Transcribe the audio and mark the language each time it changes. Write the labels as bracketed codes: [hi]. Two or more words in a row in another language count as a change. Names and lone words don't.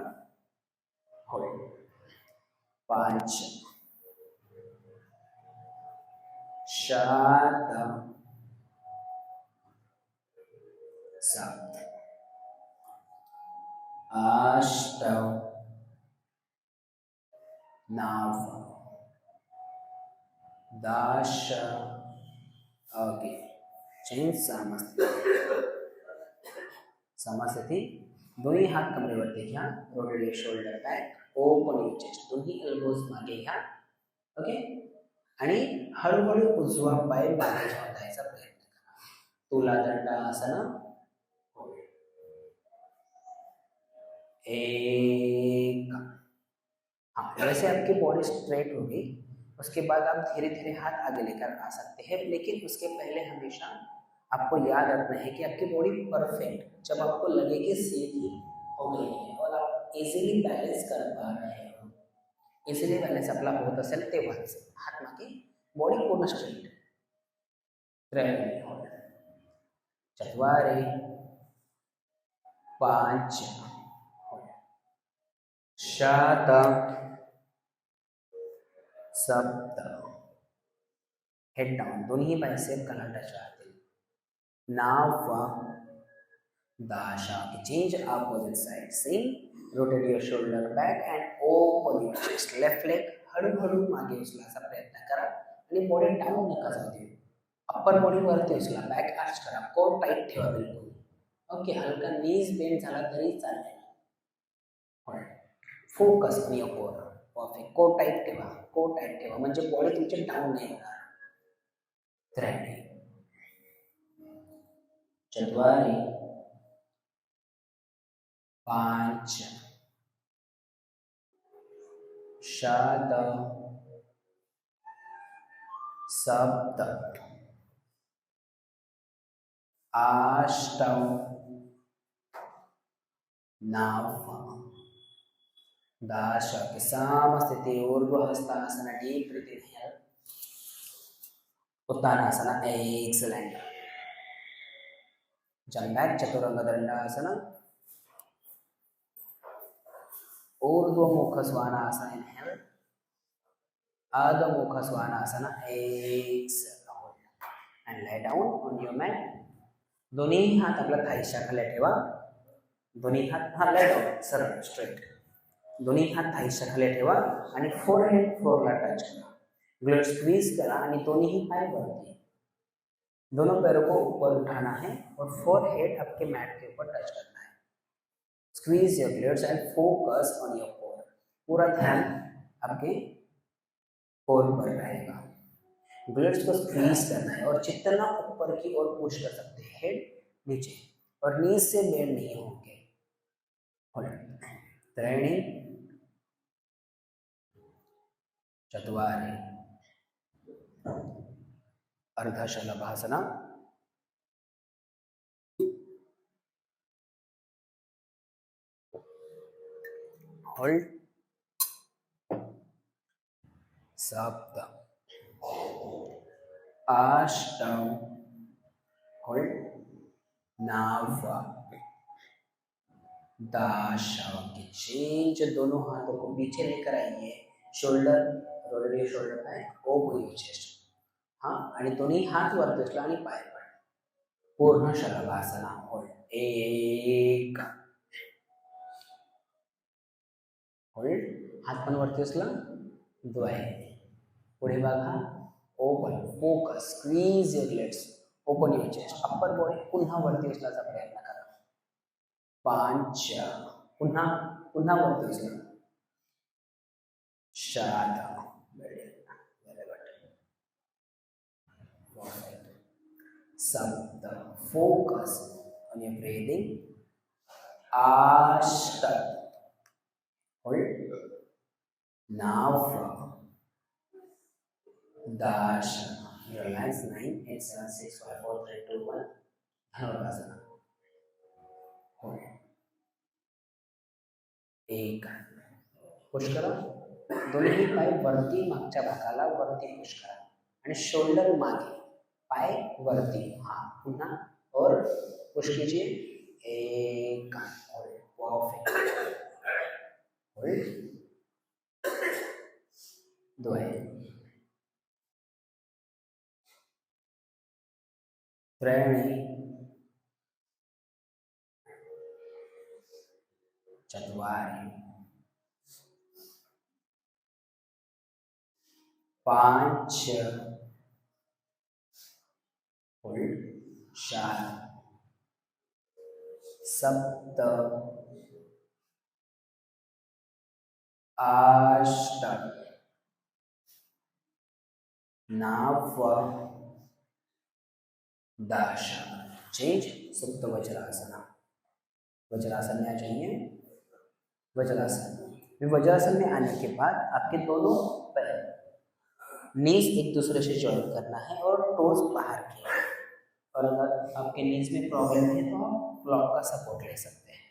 [sa] होल्ड 5 षट् सप्त अष्ट नव दश। [en] OK, change समस्थिति। [mr] दोन्ही हात कमरेवरती घ्या, [en] rotate your shoulder back, open your chest, [mr] दोन्ही एल्बोज मागे घ्या। ओके, आणि हळूहळू उजवा पाय मागे घ्यायचा प्रयत्न करा, तुलादंडासन। एक। [hi] हाँ, वैसे आपकी बॉडी स्ट्रेट होगी, उसके बाद आप धीरे धीरे हाथ आगे लेकर आ सकते हैं, लेकिन उसके पहले हमेशा आपको याद रखना है कि आपकी बॉडी परफेक्ट, जब आपको लगे कि सीधी हो गई है और आप [en] easily balance [hi] कर पा रहे हो, [en] easily balance [mr] आपला होत असेल तेव्हाच हात मागे, बॉडी पूर्ण स्ट्रेट। [sa] त्रयणे चत्वारि पांच षट् सप्त, [en] head down, [mr] दोन्ही बायसेप कला टच राहतील, [sa] नव दश। [en] change opposite side, same, rotate your shoulder back and open your chest. [mr] लेफ्ट लेग हळूहळू मागे उचलायचा प्रयत्न करा आणि बॉडी डाऊन नका जाऊ देऊ, अप्पर बॉडी वरती उचला, [en] back arch [mr] करा, [en] core tight [mr] ठेवा बिलकुल. ओके, हलका नीज बेंड झाला तरी चालेल. [en] focus on your core. Perfect. core tight [mr] ठेवा, [en] core tight [mr] ठेवा, म्हणजे बॉडी तुमची डाऊन नाही होणार. [sa] त्र्याण्णी, चत्वारि, पांच, षट्, सप्त, अष्ट, नव, दश. समस्थिति. ऊर्ध्वहस्तासन, [en] deep breath in. [sa] उत्तानासन, एक्सलेंट. [en] jump back, [sa] चतुरंग दंडासन, ऊर्ध्वमुख स्वानासन, इनहेल, अधोमुख स्वानासन, [en] exhale, and lie down on your mat. [mr] दोन्ही हात आपल्या थाईच्या खाली ठेवा. दोन्ही हात [en] lie down, [mr] सरळ स्ट्रेट. दोन्ही हात थाईच्या खाली ठेवा आणि फोरहेड फ्लोरला टच करा. ग्लट स्क्वीज करा आणि दोन्ही पाय वरती. [hi] दोनों पैरों को ऊपर उठाना है और फोरहेड आपके मैट के ऊपर टच करना है. [en] squeeze your glutes and focus on your core. [hi] पूरा ध्यान आपके कोर पर रहेगा. ग्लट्स को स्क्वीज करना है और जितना ऊपर की ओर पुश कर सकते हैं, हेड नीचे और नीज से बेंड नहीं होंगे. [sa] त्रीणि, चत्वारि, अर्धशलभासन, होल्ड, सप्त, अष्ट, होल्ड, नव, दश. [en] चेंज. [hi] दोनों हाथों को पीछे लेकर आइए. [en] shoulder roll, shoulder back, open your chest. [hi] हाँ, [mr] आणि दोन्ही हात वरती उचला आणि पाय वर. पूर्ण शलभासन. होल्ड. एक, होल्ड. हात पण वरती उचला. द्वय. पुढे बघा. [en] open. Focus. Squeeze your glutes. Open your chest. [mr] अप्पर बॉडी पुन्हा वरती उचलायचा प्रयत्न करा. [sa] पांच. [mr] पुन्हा पुन्हा वरती उचला. [sa] षट्. [en] very good. सप्त. focus on your breathing. [sa] अष्ट. होल्ड. नव, दश. [en] relax. 9, 8, 7, 6, 5, 4, 3, 2, 1. [sa] धनुरासन. [en] होल्ड. [mr] एक. पुश करा. दोन्ही पाय वरती मागच्या भागाला वरती पुश करा आणि शोल्डर मागे, पाय वरती. [hi] हाँ, पुन्हा और पुश कीजिए. एक. होल्ड. [en] perfect. Hold. [sa] द्वय. त्रीणि, चत्वारि, पांच, होल्ड, षट्, सप्त, अष्ट, नव, दश. [hi] चेंज. सुप्त वज्रासन. वज्रासन में आ जाइए. वज्रासन. वज्रासन में आने के बाद आपके दोनों पैर नीज एक दूसरे से जॉइन करना है और टोज बाहर की. और अगर आपके नीज में प्रॉब्लम है तो आप ब्लॉक का सपोर्ट ले सकते हैं.